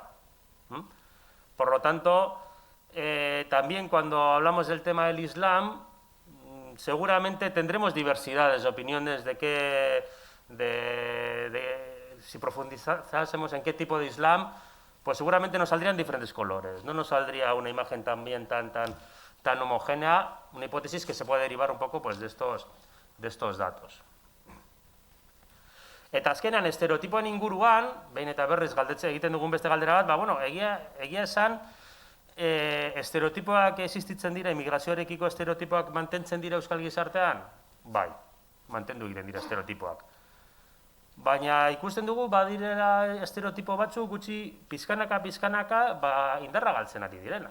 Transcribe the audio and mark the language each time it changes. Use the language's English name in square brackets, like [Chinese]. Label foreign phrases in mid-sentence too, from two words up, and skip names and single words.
[Spanish] Por lo tanto, también cuando hablamos del tema del Islam, seguramente tendremos diversidades de opiniones si profundizásemos en qué tipo de Islam, pues seguramente nos saldrían diferentes colores, no nos saldría una imagen también tan homogénea, una hipótesis que se puede derivar un poco pues, de estos datos. [Basque] Eta azkenan, estereotipoen inguruan, behin eta berriz galdetze egiten dugun beste galdera bat, bueno, egia esan, estereotipoak existitzen dira, immigrazioarekiko estereotipoak mantentzen dira euskal gizartean? Bai, mantendu egiten dira estereotipoak. Baina ikusten dugu, badirela estereotipo batzuk gutxi pizkanaka indarra galtzen ari direna.